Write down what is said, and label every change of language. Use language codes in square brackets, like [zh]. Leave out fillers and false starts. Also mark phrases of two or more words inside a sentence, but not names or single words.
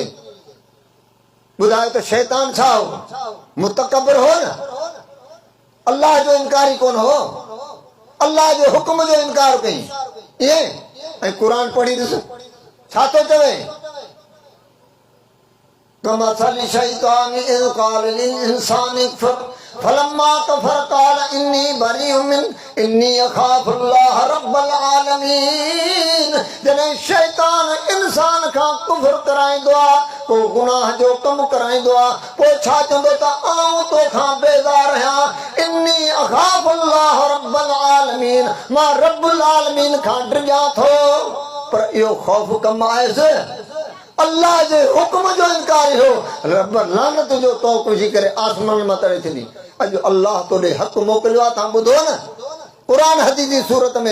[sd] ॿुधायो त शैतान छा हो? मुतकब्बिर हो न, अल्लाह जो इनकारी कोन हो, अल्लाह जे हुक्म जो इनकार कई। ईअं ऐं क़ुरान पढ़ी ॾिस छा थो चवे? [ar] كمثل الشيطان إذ قال للإنسان اكفر فلما كفر قال إني بريء من إني أخاف الله رب العالمين. [sd] जॾहिं शैतान इंसान खां कुफ़र कराईंदो आहे, को गुनाह जो कमु कराईंदो आहे, पोइ छा चवंदो त आऊं तोखां बेज़ार आहियां। [ar] إني أخاف الله رب العالمين, [sd] मां [ar] رب العالمين [sd] खां डिॼां थो। पर इहो ख़ौफ़ कमु आयसि, अल्लाह जे हुक्म जो इनकार हो। रब लानत जो तौक़ विझी करे आसमान मां तरे थींदी। अॼु अल्लाह तोॾे हक़ मोकिलियो आहे, तव्हां ॿुधो न क़ुरान हदीस जी सूरत में।